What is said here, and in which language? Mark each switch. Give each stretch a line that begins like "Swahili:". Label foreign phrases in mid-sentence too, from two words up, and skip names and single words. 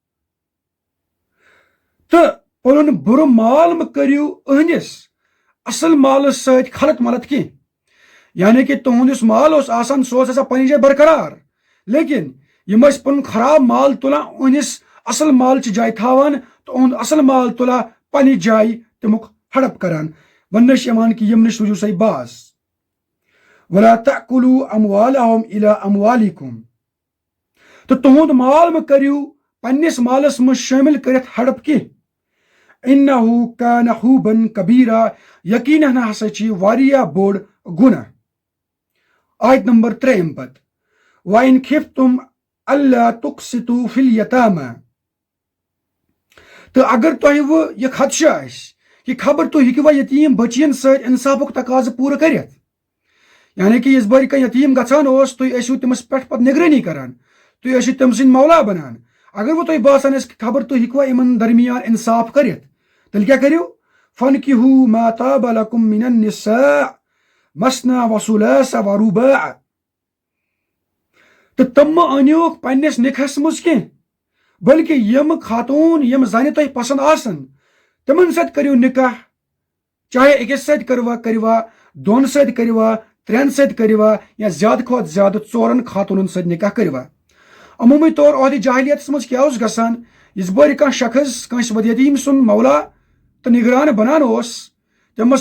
Kashmiri: تہٕ پنُن بُرٕ مال مہٕ کٔرِو أہنٛدِس اصل مالس سۭتۍ خلط ملط کینٛہہ یعنی کہ تُہُنٛد یُس مال اوس آسان سُہ اوس آسان پننہِ جایہِ برقرار لیکن یِم ٲسۍ پنُن خراب مال تُلان أہنٛدِس اصل مالچہِ جایہِ تھاوان تہٕ أہُنٛد اصل مال تُلان پننہِ جایہِ تمیُک ہڑپ کران وننہٕ چھِ یِوان کہ یِم نِش روٗزِو سا باز
Arabic: ولا تأكلوا أموالهم إلى أموالكم
Kashmiri: تہٕ تُہُنٛد مال مہٕ کٔرِو پننِس مالس منٛز شٲمِل کٔرِتھ ہڑپ کینٛہہ
Arabic: انه كان حوبا كبيرا
Kashmiri: یقیناً ہسا چھِ واریاہ بوٚڑ گُناہ آیت نمبر 3 پتہٕ
Arabic: وَإِنْ خِفْتُمْ أَلَّا تُقْسِطُوا فِي الْيَتَامَى
Kashmiri: تہٕ اگر تۄہہِ وۄنۍ یہِ خدشہ آسہِ کہ خبر تُہۍ ہیٚکوا یتیٖم بچین سۭتۍ انصافُک تقاضہٕ پوٗرٕ کٔرِتھ یعنی کہ یِژ بٔرۍ کانٛہہ یتیٖم گژھان اوس تُہۍ ٲسِو تٔمِس پٮ۪ٹھ پتہٕ نگرٲنی کران تُہۍ ٲسِو تٔمۍ سٕنٛدۍ مولا بنان اگر وۄنۍ تۄہہِ باسان آسہِ کہ خبر تُہۍ ہیٚکوا یِمن درمیان انصاف کٔرِتھ تیٚلہِ کیٛاہ کٔرِو
Arabic: فَانكِحُوا مَا طَابَ لَكُم مِنَ النِّسَاءِ مَثْنَىٰ وَثُلَاثَ وَرُبَاعَ
Kashmiri: تہٕ تِم مہٕ أنِوکھ پننِس نِکاحس منٛز کینٛہہ بلکہ یِم خاتوٗن یِم زنہِ تۄہہِ پسنٛد آسن تِمن سۭتۍ کٔرِو نِکاح چاہے أکِس سۭتۍ کٔروا دۄن سۭتۍ کٔروا ترٛٮ۪ن سۭتۍ کٔروا یا زیادٕ کھۄتہٕ زیادٕ 4 خاتوٗنن سۭتۍ نِکاح کٔروا عموٗمی طور عہدِ جاہلیتس منٛز کیٛاہ اوس گژھان یِژ بٔرۍ کانٛہہ شخص کٲنٛسہِ یتیٖم سُنٛد مولا تہٕ نگران بنان اوس تٔمِس